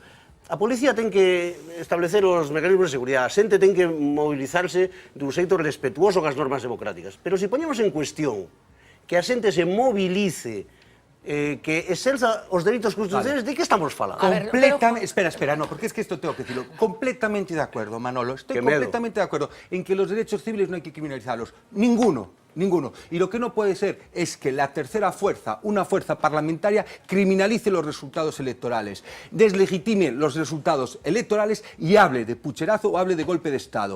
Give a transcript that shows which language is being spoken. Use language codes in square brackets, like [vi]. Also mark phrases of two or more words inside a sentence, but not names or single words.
[gl] A policía ten que establecer os mecanismos de seguridade, a xente ten que mobilizarse dun xeito respetuoso cas normas democráticas. Pero se poñemos en cuestión que a xente se movilice, que exerza os dereitos constitucionais, ¿de que estamos falando? [es] Completamente, espera, no, porque es que esto tengo que decirlo, completamente de acuerdo, Manolo, estoy completamente de acuerdo en que los derechos civiles no hay que criminalizarlos, ninguno. Y lo que no puede ser es que la tercera fuerza, una fuerza parlamentaria, criminalice los resultados electorales, deslegitime los resultados electorales y hable de pucherazo o hable de golpe de Estado.